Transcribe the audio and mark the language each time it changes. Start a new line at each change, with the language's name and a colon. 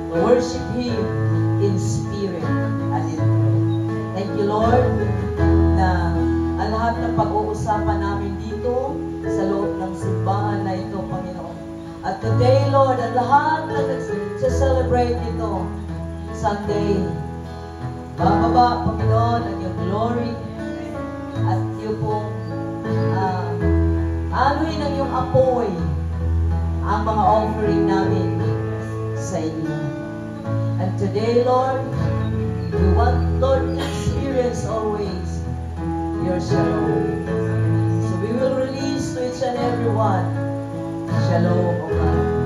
English: worship Him in spirit and in truth. Thank you, Lord,
Filipino: na ang lahat ng pag-uusapan namin dito sa loob ng simbahan na ito, Panginoon. At today, Lord, ang lahat na nag-celebrate ito, Sunday, bababa, Panginoon, ang iyong glory at iyong pong anuhin ang iyong apoy ang mga offering namin sa inyo.
English: And today, Lord, we want, Lord, to experience always your shalom. So we will release to each and every one shalom, O God.